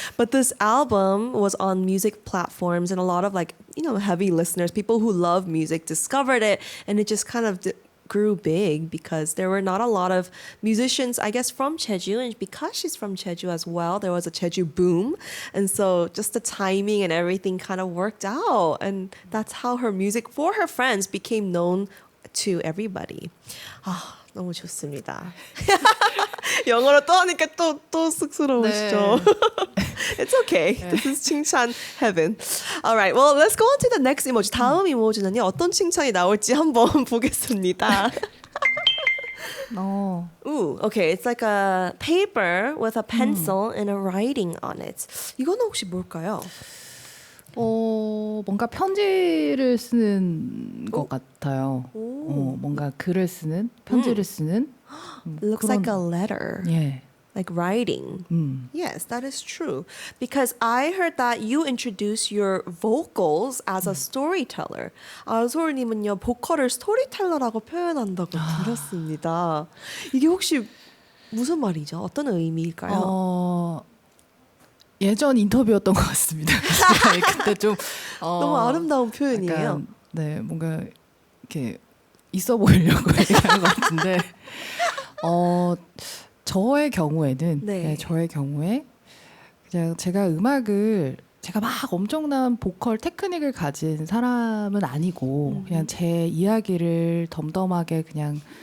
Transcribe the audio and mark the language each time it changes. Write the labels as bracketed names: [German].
[English] But this album was on music platforms, and a lot of like heavy listeners, people who love music, discovered it, and it just kind of grew big because there were not a lot of musicians, I guess, from Jeju. And because she's from Jeju as well, there was a Jeju boom. And so just the timing and everything kind of worked out. And that's how her music for her friends became known to everybody. [Korean] 아, 너무 좋습니다. 영어로 또 하니까 또 쑥스러우시죠? [English] It's okay. This is 칭찬 heaven. Alright, well, let's go on to the next emoji. [Korean] 다음 이모지는요, 어떤 칭찬이 나올지 한번 보겠습니다. [English] Ooh, okay. It's like a paper with a pencil and a writing on it. [Korean] 이거는 혹시 뭘까요? 뭔가 편지를 쓰는 것 같아요. 뭔가 글을 쓰는, 편지를 쓰는. [English] It looks like a letter. [Korean] 예. [English] Like writing. Yes, that is true. Because I heard that you introduce your vocals as a storyteller. [Korean] 아솔님은요, 보컬을 스토리텔러라고 표현한다고 들었습니다. 이게 혹시 무슨 말이죠? 어떤 의미일까요? 예전 인터뷰였던 것 같습니다. 그때 좀 너무 아름다운 표현이에요. 약간, 네, 뭔가 이렇게 있어 보이려고 얘기하는 것 같은데, 저의 경우에는, 저의 경우에 그냥 제가 음악을 제가 막 엄청난 보컬 테크닉을 가진 사람은 아니고 그냥 제 이야기를 덤덤하게 그냥